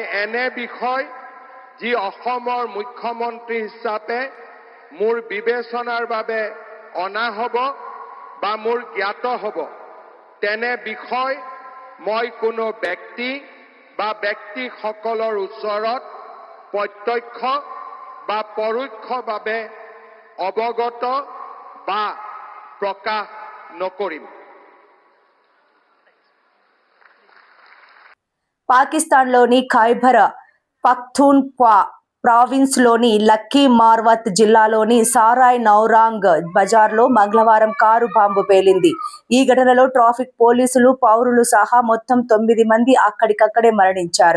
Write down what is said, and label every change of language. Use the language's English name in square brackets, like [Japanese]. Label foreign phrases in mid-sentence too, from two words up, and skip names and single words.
[Assamese] এনে বিষয় যি অসমৰ মুখ্যমন্ত্ৰী হিচাপে মোৰ বিবেচনাৰ বাবে অনা হ'ব বা মোৰ জ্ঞাত হ'ব তেনে বিষয় মই কোনো ব্যক্তি বা ব্যক্তিসকলৰ ওচৰত প্ৰত্যক্ষ বা পৰোক্ষভাৱে অৱগত বা প্ৰকাশ নকৰিম। [Telugu] పాకిస్తాన్లోని ఖైబర్ పఖ్తూన్ఖ్వా ప్రావిన్స్లోని లక్కీ మార్వత్ జిల్లాలోని సారాయ్ నౌరాంగ్ బజార్లో మంగళవారం కారు బాంబు పేలింది. ఈ ఘటనలో ట్రాఫిక్ పోలీసులు, పౌరులు సహా మొత్తం 9 మంది అక్కడికక్కడే మరణించారు.